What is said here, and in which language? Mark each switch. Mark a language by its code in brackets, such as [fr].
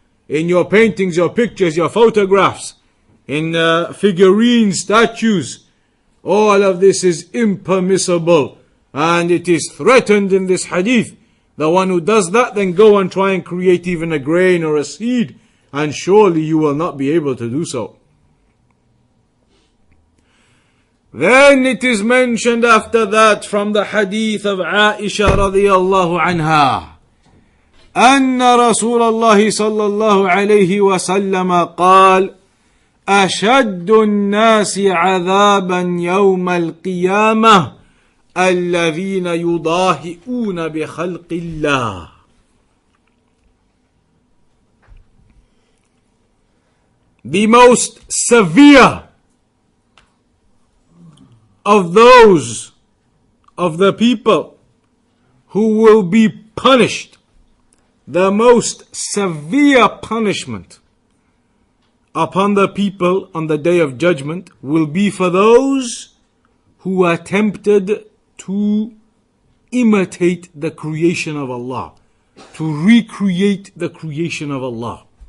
[en] In your paintings, your pictures, your photographs, in figurines, statues. All of this is impermissible, and it is threatened in this hadith. The one who does that, then go and try and create even a grain or a seed, and surely you will not be able to do so. Then it is mentioned after that from the hadith of Aisha radiyallahu anha, [ar] أن رسول الله صلى الله عليه وسلم قال: أشد الناس عذابا يوم القيامة الذين يضاهئون بخلق الله. [en] The most severe of those of the people who will be punished, the most severe punishment upon the people on the day of judgment will be for those who attempted to imitate the creation of Allah, to recreate the creation of Allah.